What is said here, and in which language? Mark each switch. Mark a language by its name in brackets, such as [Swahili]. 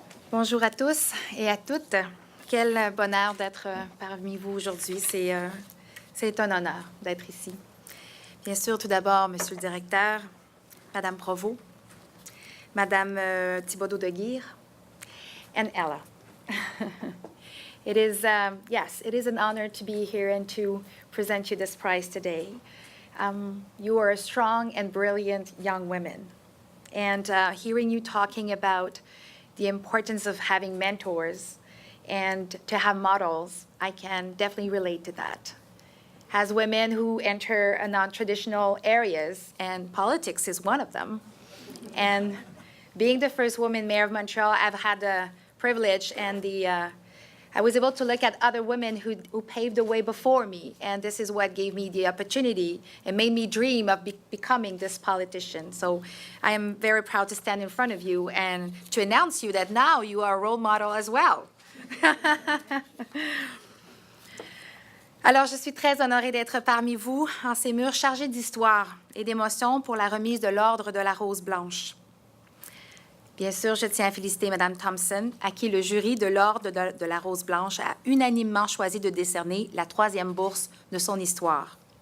[French] Bonjour à tous et à toutes. Quel bonheur d'être parmi vous aujourd'hui. C'est un honneur d'être ici. Bien sûr, tout d'abord, Monsieur le Directeur, Madame Provost, Madame Thibodeau de Guire, and Ella. [English] It is an honor to be here and to present you this prize today. You are strong and brilliant young women. And hearing you talking about the importance of having mentors and to have models, I can definitely relate to that. As women who enter non-traditional areas, and politics is one of them, and being the first woman mayor of Montreal, I've had the privilege and I was able to look at other women who paved the way before me, and this is what gave me the opportunity and made me dream of becoming this politician. So I am very proud to stand in front of you and to announce you that now you are a role model as well. [French] Alors, je suis très honorée d'être parmi vous en ces murs chargés d'histoire et d'émotions pour la remise de l'Ordre de la Rose Blanche. Bien sûr, je tiens à féliciter Mme Thomson, à qui le jury de l'Ordre de la Rose Blanche a unanimement choisi de décerner la troisième bourse de son histoire.